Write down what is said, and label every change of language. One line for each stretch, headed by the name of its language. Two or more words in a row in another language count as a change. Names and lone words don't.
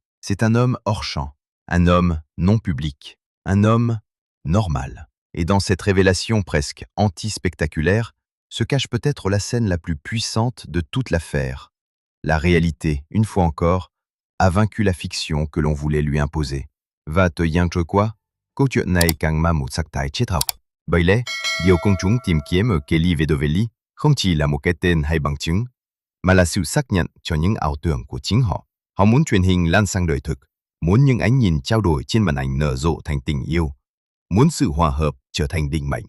French: C'est un homme hors champ, un homme non public, un homme normal. Et dans cette révélation presque anti-spectaculaire, se cache peut-être la scène la plus puissante de toute l'affaire. La réalité, une fois encore, a vaincu la fiction que l'on voulait lui imposer.
Vietnamese: Và thời gian trôi qua, câu chuyện này càng mang một sắc thái triết học. Bởi lẽ, điều công chúng tìm kiếm ở Kelly Vedovelli không chỉ là một cái tên hay bằng chứng, mà là sự xác nhận cho những ảo tưởng của chính họ. Họ muốn truyền hình lan sang đời thực, muốn những ánh nhìn trao đổi trên màn ảnh nở rộ thành tình yêu, muốn sự hòa hợp trở thành định mệnh.